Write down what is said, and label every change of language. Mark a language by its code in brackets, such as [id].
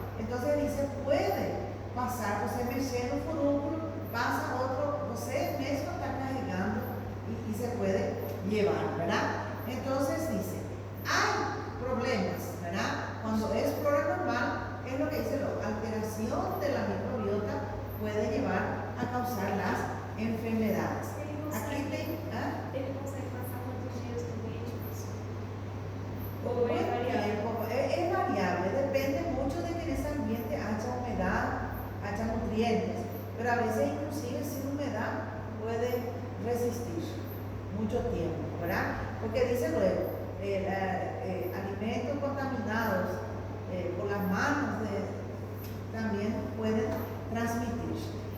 [es] Entonces dice, puede pasar, José me llena un furúnculo, pasa otro, José me está cargando y se puede llevar, ¿verdad? Entonces dice, hay problemas, ¿verdad? Cuando es flora normal, es lo que dice, la alteración de la microbiota puede llevar a causar las enfermedades. Aquí [pt] Ele consegue passar muitos dias doente? Ou é variável? [es] Es variable, depende mucho de que en ese ambiente haya humedad, haya nutrientes, pero a veces inclusive sin humedad puede resistir mucho tiempo, ¿verdad? Porque dice luego, alimentos contaminados por las manos también pueden transmitir.